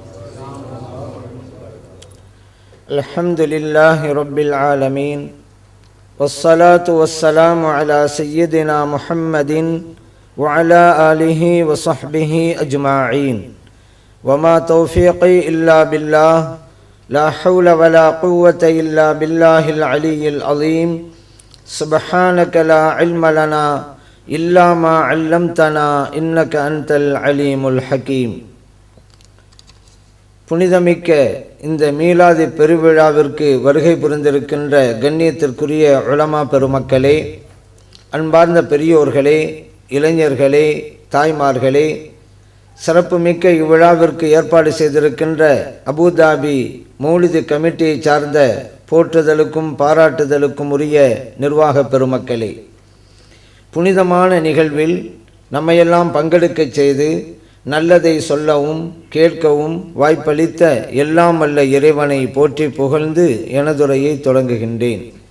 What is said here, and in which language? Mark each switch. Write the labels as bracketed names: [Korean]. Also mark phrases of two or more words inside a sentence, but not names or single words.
[Arabic] الحمد لله رب العالمين والصلاة والسلام على سيدنا محمد وعلى آله وصحبه أجمعين وما توفيقي إلا بالله لا حول ولا قوة إلا بالله العلي العظيم سبحانك لا علم لنا إلا ما علمتنا إنك أنت العليم الحكيم. [Tamil] புனிதமிக்க இந்த மீலாது பெருவிழாவிற்கு வருகை புரிந்திருக்கின்ற கண்ணியத்திற்குரிய உலமா பெருமக்களே, அன்பார்ந்த பெரியோர்களே, இளைஞர்களே, தாய்மார்களே, சிறப்புமிக்க இவ்விழாவிற்கு ஏற்பாடு செய்திருக்கின்ற அபுதாபி மௌலிது கமிட்டியை சார்ந்த போற்றுதலுக்கும் பாராட்டுதலுக்கும் உரிய நிர்வாக பெருமக்களே, புனிதமான நிகழ்வில் நம்மையெல்லாம் பங்கெடுக்கச் செய்து நல்லதை சொல்லவும் கேட்கவும் வாய்ப்பளித்த எல்லாம் வல்ல இறைவனை போற்றி புகழ்ந்து எனதுரையை தொடங்குகின்றேன்.